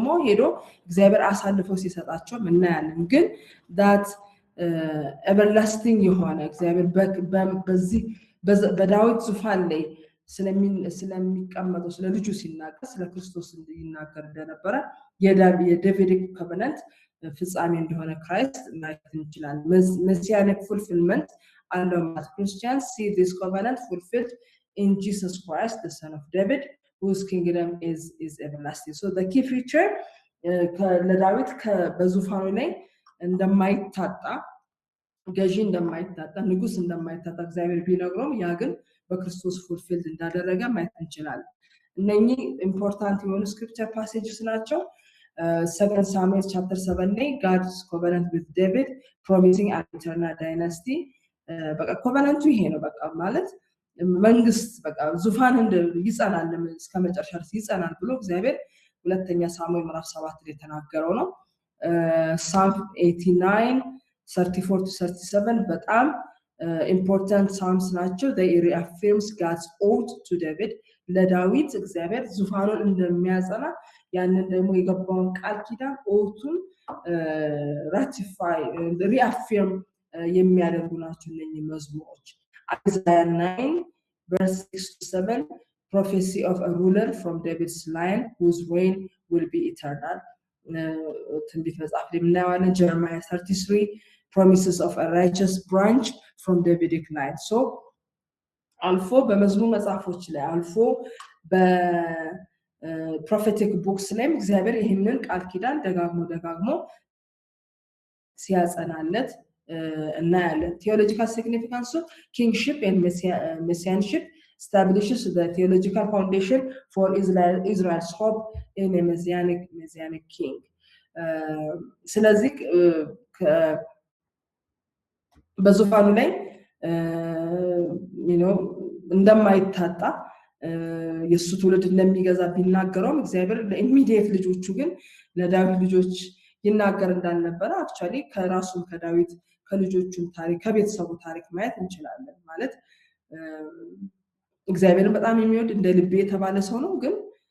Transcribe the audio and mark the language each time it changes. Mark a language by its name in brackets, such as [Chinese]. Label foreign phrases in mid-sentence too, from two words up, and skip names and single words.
[Amharic] ሄዶ እግዚአብሔር አሳልፎ ሲሰጣቸው እናያለን። ግን [English] that everlasting [Amharic] የሆነ እግዚአብሔር በዚህ በዳዊት ዙፋን ላይ ስለሚቀመጠው ስለ ልጁ ሲናገር ስለ ክርስቶስ ይናገር እንደነበረ የዴቪዲክ ኮቨነንት ፍጻሜ እንደሆነ ክራይስት ማየት እንችላለን። [English] messianic fulfillment under Christians see this covenant fulfilled in Jesus Christ, the son of David, whose kingdom is everlasting. So the key feature [Amharic] ለዳዊት በዙፋኑ ላይ እንደማይታጣ ገዢ እንደማይታጣ ንጉስ እንደማይታጣ እግዚአብሔር ቢነግረውም ያ ግን በክርስቶስ fulfilled እንዳደረገ ማየት እንችላለን። እነኚህ ኢምፖርታንት የሆኑ [English] scripture passages [Amharic] ናቸው። [English] 2 Samuel chapter 7 ላይ God's covenant with David promising an eternal dynasty [Amharic] በቃ ኮቨናንቱ ይሄ ነው በቃ ማለት መንግስት በቃ ዙፋን ይጸናል እስከመጨረሻ ድረስ ይጸናል ብሎ እግዚአብሔር ሁለተኛ ሳሙኤል ምዕራፍ 7 ላይ ተናገረው ነው። Psalm 89 34 to 37 በጣም [English] important psalms [Amharic] ናቸው። [English] they reaffirms God's oath to David [Amharic] ለዳዊት እግዚአብሔር ዙፋኑን እንደሚያጸና ያንን ደግሞ የገባውን ቃል ኪዳን ኦቱን [English] ratify reaffirm [Amharic] የሚያደርጉ ናቸው እነኚህ መዝሙሮች። [English] Isaiah 9 verse 6 to 7 prophecy of a ruler from David's line whose reign will be eternal. [Amharic] ትንቢት መጽሐፍ ላይ እናያለን። [English] Jeremiah 33 promises of a righteous branch from Davidic line. [Amharic] So አልፎ በመዝሙር መጽሐፎች ላይ አልፎ በፕሮፌቲክ ቡክስ ላይ እግዚአብሔር ይህንን ቃል ኪዳን ደጋግሞ ሲያጸናለት እናያለን። [English] theological significance kingship and messianship establishes the theological foundation for Israel's hope in a messianic king. [Amharic] ስለዚህ በዙፋኑ ላይ እንደማይታጣ የሱ ትውልድ እንደሚገዛ ቢናገረውም እግዚአብሔር ለኢሚዲየት ልጆቹ ግን ለዳዊት ልጆች ይናገር እንዳልነበረ አክቹአሊ ከራሱም ከዳዊት ከልጆቹም ታሪክ ከቤተሰቡ ታሪክ ማየት እንችላለን። ማለት እግዚአብሔርን በጣም የሚወድ እንደ ልቤ የተባለ ሰው ነው። ግን